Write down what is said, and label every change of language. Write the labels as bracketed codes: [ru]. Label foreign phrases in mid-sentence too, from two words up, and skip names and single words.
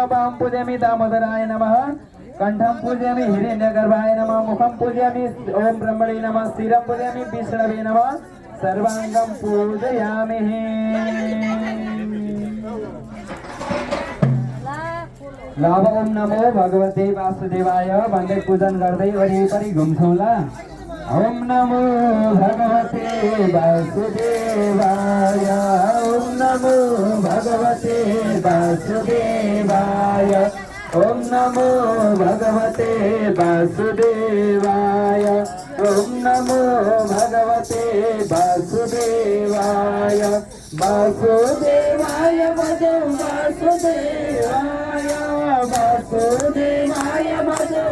[sa] बाहुं पूजयामि दामोदराय नमः। कंठं पूजयामि हिरण्यगर्भाय नमः। मुखं पूजयामि ओम ब्रह्मणे नमः। शिरं पूजयामि विष्णवे नमः। सर्वांगं पूजयामि। [ne] लाभ [sa] ओम नमो भगवते वासुदेवाय [ne] भन्दै पूजन गर्दै वरिपरि घुम्छौँ ल। [sa] ओम नमो भगवते वासुदेवाय ओम नमो भगवते वासुदेवाय ओम नमो भगवते वासुदेवाय ओम नमो भगवते वासुदेवाय वासुदेवाय भजं वासुदेवाय वासुदेवाय भजं